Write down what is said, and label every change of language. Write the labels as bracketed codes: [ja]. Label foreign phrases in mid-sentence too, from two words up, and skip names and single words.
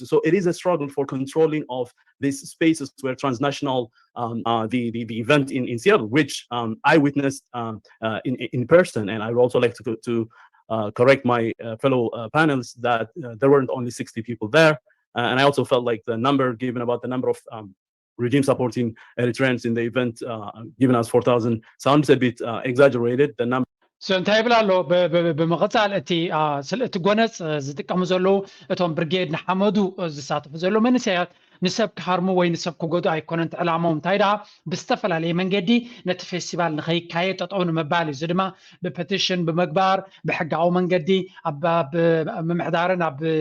[en] So it is a struggle for controlling of these spaces where transnational, the event in Seattle, which I witnessed in person. And I would also like to correct my fellow panelists that there weren't only 60 people there. And I also felt like the number given about the number of regime supporting Eritreans in the event given as 4,000 sounds a bit exaggerated. The number [ti] እንታይ ይብላ ኣሎ ብምቕፃል እቲ ጎነፅ ዝጥቀሙ ዘለዉ እቶም ብርጌድ ንሓመዱ ዝሳተፉ ዘሎ መንእሰያት ንሰብ ክሃርሙ ወይ ንሰብ ክጎዱ ኣይኮነን ዕላማው እንታይ ደኣ ብዝተፈላለየ መንገዲ ነቲ ፌስቲቫል ንኸይካየድ ጠጠው ንምባል እዩ እዚ ድማ ብፔቲሽን ብምግባር ብሕጋዊ መንገዲ ኣብ ምምሕዳርን ኣብ